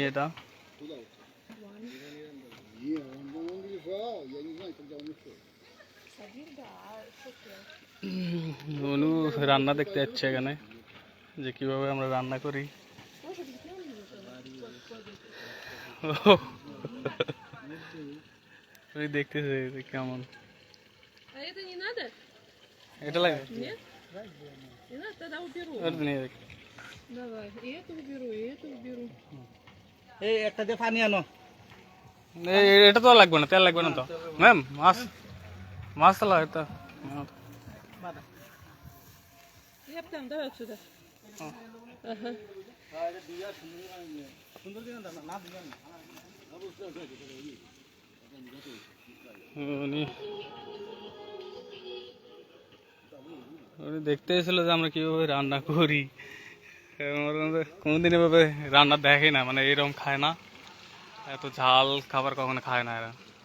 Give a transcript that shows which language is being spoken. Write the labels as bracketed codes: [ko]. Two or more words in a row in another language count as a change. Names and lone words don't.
[bn] এটা অনু রান্না দেখতে যাচ্ছে এখানে, যে কিভাবে আমরা রান্না করি। দেখতেছে যে কেমন। [ru] А это не надо? [bn] এটা লাগে [ru] Нет? Не надо, тогда уберу. [bn] ওটা নিয়ে দেখ। [ru] Давай, и это уберу, и это уберу. [bn] এই একটা দিয়ে পানি আনো। এটা তো লাগবে না, তেল লাগবে না তো ম্যাম। মাছ মাছ তো লাগে তো। [ru] Я там, давай отсюда. Ага. [bn] সুন্দর দিন না না দিবেন না। উনি উনি দেখতে এসেছিল যে আমরা কিভাবে রান্না করি। কোনোদিন এভাবে রান্না দেখে না, মানে এরকম খায় না, এত ঝাল খাবার কখনো খায় না এরা।